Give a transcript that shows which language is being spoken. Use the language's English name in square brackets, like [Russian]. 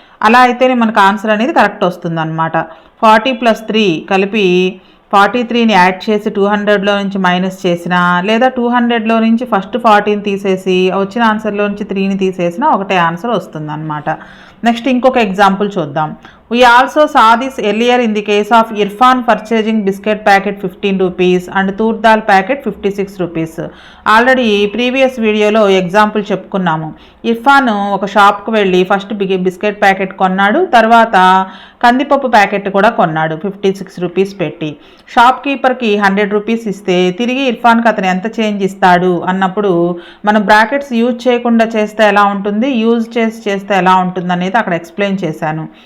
[Telugu] అలా అయితేనే మనకు ఆన్సర్ అనేది కరెక్ట్ వస్తుంది అన్నమాట. 40 ప్లస్ 3 కలిపి 43ని యాడ్ చేసి 200లో నుంచి మైనస్ చేసినా, లేదా 200లో నుంచి ఫస్ట్ 40ని తీసేసి వచ్చిన ఆన్సర్లో నుంచి 3ని తీసేసినా ఒకటే ఆన్సర్ వస్తుంది అన్నమాట. నెక్స్ట్ ఇంకొక ఎగ్జాంపుల్ చూద్దాం. [English] We also saw this earlier in the case of Irfan purchasing biscuit packet 15 rupees and tur dal packet 56 rupees. [Telugu] Already previous వీడియోలో ఎగ్జాంపుల్ చెప్పుకున్నాము. ఇర్ఫాన్ ఒక షాప్కి వెళ్ళి ఫస్ట్ బిస్కెట్ ప్యాకెట్ కొన్నాడు, తర్వాత కందిపప్పు ప్యాకెట్ కూడా కొన్నాడు 56 రూపీస్ పెట్టి. షాప్ కీపర్కి 100 రూపీస్ ఇస్తే తిరిగి ఇర్ఫాన్కి అతను ఎంత చేంజ్ ఇస్తాడు అన్నప్పుడు మనం బ్రాకెట్స్ యూజ్ చేయకుండా చేస్తే ఎలా ఉంటుంది, యూజ్ చేస్తే ఎలా ఉంటుంది అనేది అక్కడ ఎక్స్ప్లెయిన్ చేశాను.